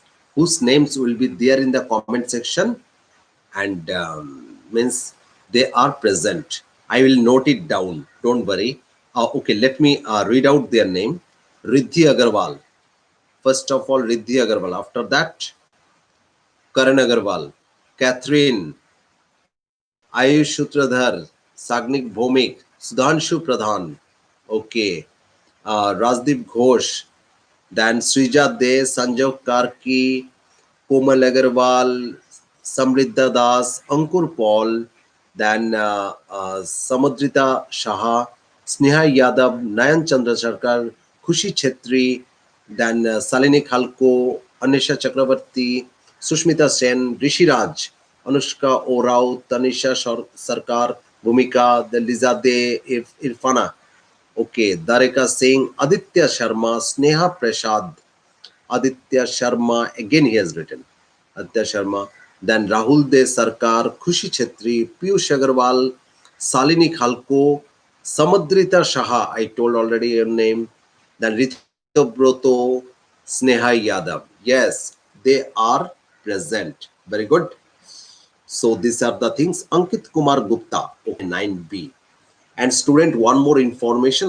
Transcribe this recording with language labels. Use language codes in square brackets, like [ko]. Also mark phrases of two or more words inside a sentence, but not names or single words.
[en] Whose names will be there in the comment section, and means they are present. I will note it down. Don't worry. Okay, let me read out their name. Riddhi Agarwal. First of all, Riddhi Agarwal. After that, Karan Agarwal, Catherine, Ayush Sutradhar, Sagnik Bhomik, Sudhanshu Pradhan, okay, Rajdeep Ghosh, then Srija De, Sanjog Karki, Komal Agarwal, Samriddha Das, Ankur Paul, then Samudrita Shah, Sneha Yadav, Nayan Chandra Sarkar, Khushi Chetri, then Salini Khalko, Anisha Chakravarti, Sushmita Sen, Rishi Raj, Anushka Orao, Tanisha Sarkar, Bhumika, the Liza De Irfana, okay, Darika Singh, Aditya Sharma, Sneha Prasad, Aditya Sharma, again he has written Aditya Sharma, then Rahul De Sarkar, Khushi Chetri, Piyush Agarwal, Salini Khalko, Samadrita Shah, I told already your name, then Rito Broto, Sneha Yadav. Yes, they are present. Very good. So these are the things. Ankit Kumar Gupta, okay, 9B. And student, one more information.